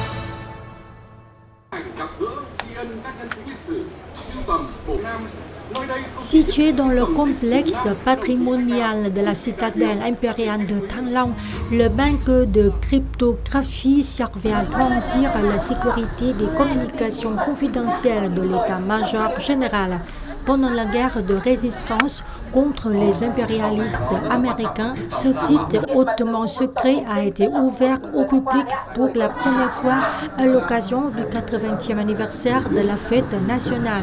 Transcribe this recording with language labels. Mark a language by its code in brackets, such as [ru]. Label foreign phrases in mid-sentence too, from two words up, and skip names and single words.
[vi] Gặp gỡ tri ân các nhân chứng lịch sử, sưu tầm bộ nam nơi đây [fr] Situé dans le complexe patrimonial de la citadelle impériale de Thăng Long, le bunker de cryptographie servait à garantir la sécurité des communications confidentielles de l'état-major général. Pendant la guerre de résistance contre les impérialistes américains, ce site hautement secret a été ouvert au public pour la première fois à l'occasion du 80e anniversaire de la fête nationale.